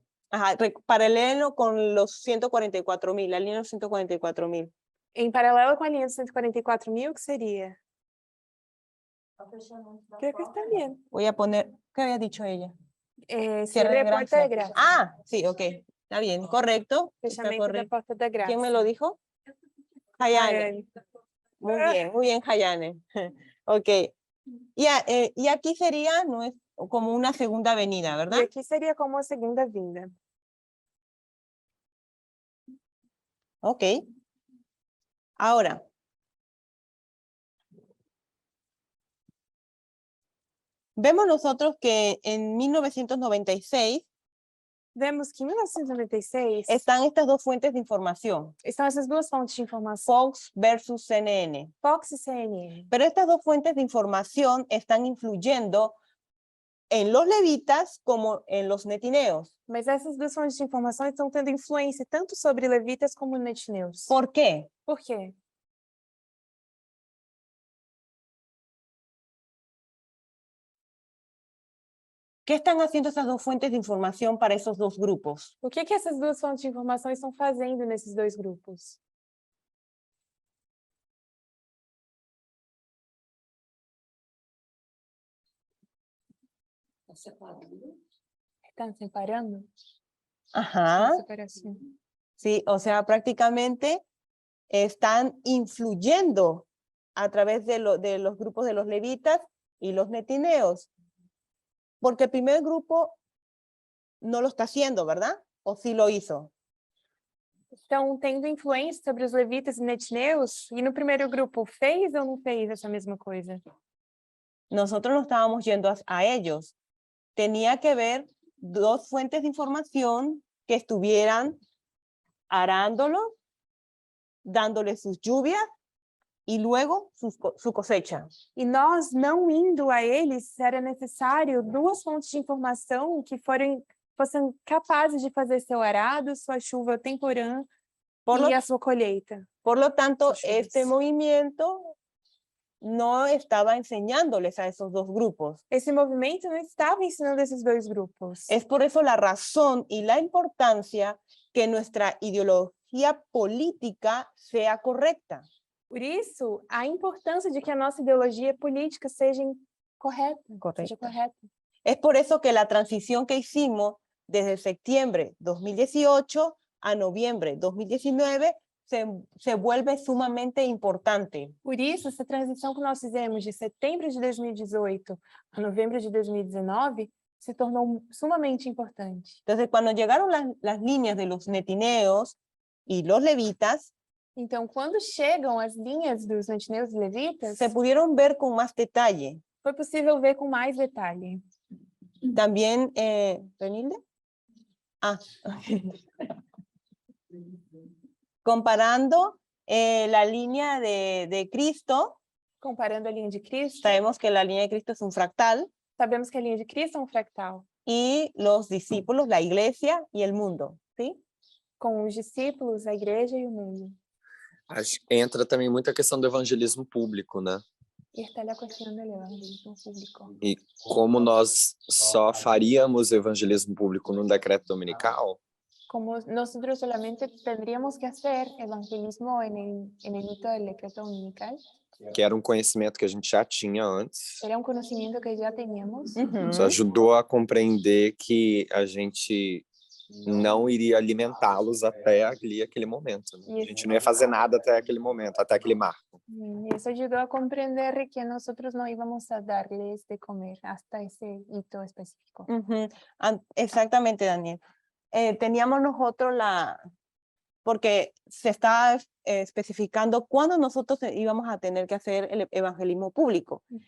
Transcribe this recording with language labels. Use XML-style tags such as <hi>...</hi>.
<es>Ajá, paralelo con los 144.000, la línea de los 144.000.</es> <pt>Em paralelo com a linha dos 144.000, o que seria?</pt> <es>Creo que está bien. Voy a poner, ¿qué había dicho ella? Cierre de puerta de gracia. Ah, sí, ok. Está bien, correcto. Está</es> <pt>Fechamento da</pt> <es>correcto.</es> <pt>porta da graça.</pt> <es>¿Quién me lo dijo? Hayane. Muy bien, Hayane. Ok. Y aquí sería no es como una segunda venida,</es> <pt>E</pt> <es>¿verdad?</es> <pt>aqui seria como a segunda vinda.</pt> <es>Ok. Ahora, vemos nosotros que en 1996</es> <pt>Vemos que em 1996</pt> <es>están estas dos fuentes de información,</es> <pt>estão essas duas fontes de informação,</pt> <es>Fox versus CNN.</es> <pt>Fox e CNN.</pt> <es>Pero estas dos fuentes de información están influyendo en los levitas como en los netineos.</es> <pt>Mas essas duas fontes de informação estão tendo influência tanto sobre levitas como netineus.</pt> <es>¿Por qué?</es> <pt>Por quê?</pt> <es>¿Qué están haciendo esas dos fuentes de información para esos dos grupos?</es> <pt>O que essas duas fontes de informação estão fazendo nesses dois grupos? Estão separando?</pt> <es>Ajá,</es> <pt>Separação.</pt> <es>sí, o sea, prácticamente están influyendo a través de los grupos de los levitas y los netineos. Porque el primer grupo no lo está haciendo, ¿verdad? ¿O sí lo hizo?</es> <pt>Estão tendo influência sobre os levitas e netineus, e no primeiro grupo fez ou não fez essa mesma coisa?</pt> <es>Nosotros no estábamos yendo a ellos. Tenía que ver dos fuentes de información que estuvieran arándolo, dándole sus lluvias y luego su cosecha.</es> <pt>E nós, não indo a eles, era necessário duas fontes de informação que fossem capazes de fazer seu arado, sua chuva temporã e a sua colheita.</pt> <es>Por lo tanto, Sus lluvias. este movimiento no estaba enseñándoles a esos dos grupos.</es> <pt>Esse movimento não estava ensinando esses dois grupos.</pt> <es>Es por eso la razón y la importancia que nuestra ideología política sea correcta.</es> <pt>Por isso, a importância de que a nossa ideologia política seja correta. Seja correta.</pt> <es>Es por eso que la transición que hicimos desde septiembre 2018 a noviembre 2019 se vuelve sumamente importante.</es> <pt>Por isso, essa transição que nós fizemos de setembro de 2018 a novembro de 2019 se tornou sumamente importante.</pt> <es>Entonces, cuando llegaron las líneas de los netineos y los levitas,</es> <pt>Então, quando chegam as linhas dos netineus e levitas,</pt> <es>se pudieron ver con más detalle.</es> <pt>foi possível ver com mais detalhe.</pt> <es>También, ¿Renilde? Comparando la línea de Cristo,</es> <pt>Comparando a linha de Cristo,</pt> <es>sabemos que la línea de Cristo es un fractal,</es> <pt>sabemos que a linha de Cristo é um fractal,</pt> <es>y los discípulos, la iglesia y el mundo, ¿sí?</es> <pt>com os discípulos, a igreja e o mundo. Acho que entra também muita questão do evangelismo público, né? E está a questão do evangelismo público. E como nós só faríamos evangelismo público num decreto dominical,</pt> <es>Como nosotros solamente tendríamos que hacer evangelismo en el hito del decreto dominical,</es> <pt>que era um conhecimento que a gente já tinha antes,</pt> <es>era un conocimiento que ya teníamos.</es> <pt>isso ajudou a compreender que a gente não iria alimentá-los até ali aquele momento, né? A gente não ia fazer nada até aquele momento, até aquele marco.</pt> <es>Y eso ayudó a comprender que nosotros no íbamos a darles de comer hasta ese hito específico. Exactamente, Daniel. Teníamos nosotros porque se está especificando cuándo nosotros íbamos a tener que hacer el evangelismo público.</es>